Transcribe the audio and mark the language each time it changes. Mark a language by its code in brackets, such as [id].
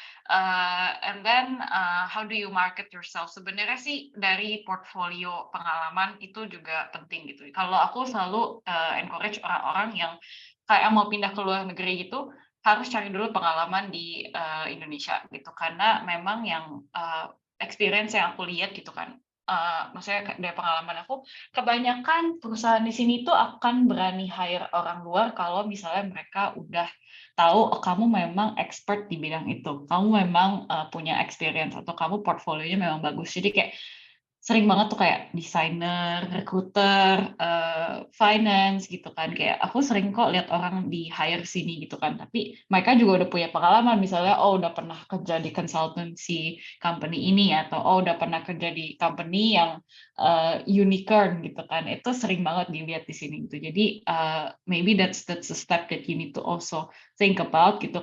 [en] And then how do you market yourself? [id] Sebenarnya sih dari portfolio pengalaman itu juga penting gitu. Kalau aku selalu encourage orang-orang yang kayak mau pindah ke luar negeri gitu harus cari dulu pengalaman di Indonesia gitu karena memang yang experience yang aku lihat gitu kan, maksudnya dari pengalaman aku, kebanyakan perusahaan di sini tuh akan berani hire orang luar kalau misalnya mereka udah tahu oh, kamu memang expert di bidang itu, kamu memang punya experience atau kamu portfolionya memang bagus. Jadi kayak sering banget tuh kayak desainer, recruiter, finance gitu kan. Kayak aku sering kok lihat orang di hire sini gitu kan. Tapi mereka juga udah punya pengalaman. Misalnya, oh udah pernah kerja di consultancy company ini atau oh udah pernah kerja di company yang unicorn gitu kan. Itu sering banget dilihat di sini gitu. [en] Jadi maybe that's a step that you need to also think about gitu.